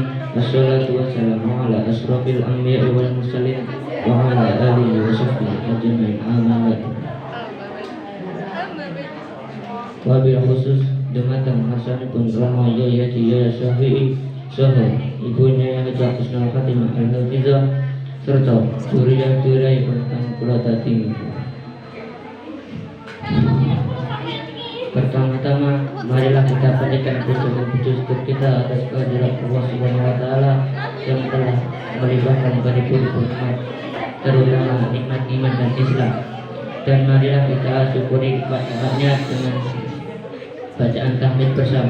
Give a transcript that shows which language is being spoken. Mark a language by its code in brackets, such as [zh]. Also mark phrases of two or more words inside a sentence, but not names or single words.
[ar] والصلاة والسلام على أشرف الأنبياء والمرسلين وعلى آله وصحبه أجمعين. [jv] Amin. [ar] وبالخصوص [jv] dumateng hasanipun Rama Yaya Jaya Syafi'i saha ibunya yang Haja Husnul Khatimah Al-Hafizah serta duriya-duriya ingkang kula tati. [id] Pertama-tama marilah kita panjatkan puji syukur kita atas kehadirat Allah [ar] سبحانه وتعالى [id] yang telah melimpahkan paripurna nikmat, terutama nikmat iman dan Islam. Dan marilah kita syukuri nikmat-nikmatnya dengan bacaan tahmid bersama.